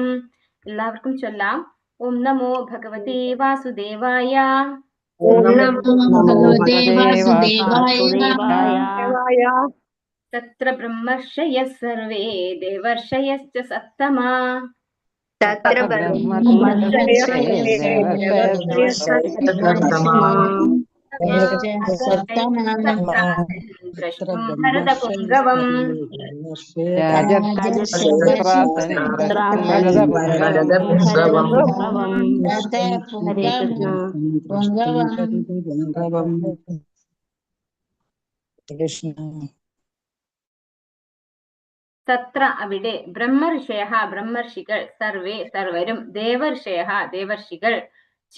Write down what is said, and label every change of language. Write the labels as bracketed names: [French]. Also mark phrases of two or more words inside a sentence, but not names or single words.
[Malayalam] എല്ലാവർക്കും ചൊല്ലാം. [Sanskrit] ഓം നമോ ഭഗവതേ വാസുദേവായ. ഓം നമോ ഭഗവതേ വാസുദേവായ. തത്ര ബ്രഹ്മർഷയ സർവേ ദേവർഷയശ്ച സത്തമാ तत्र ब्रह्मर्षये द्रष्टुं भरतपुङ्गवम् राजर्षिप्रार्थने द्रष्टुं भरतपुङ्गवम् हरे कृष्ण। തത്ര അവിടെ ബ്രഹ്മർഷയഃ ബ്രഹ്മർഷികൾ സർവേ സർവരും ദേവർഷയഃ ദേവർഷികൾ ച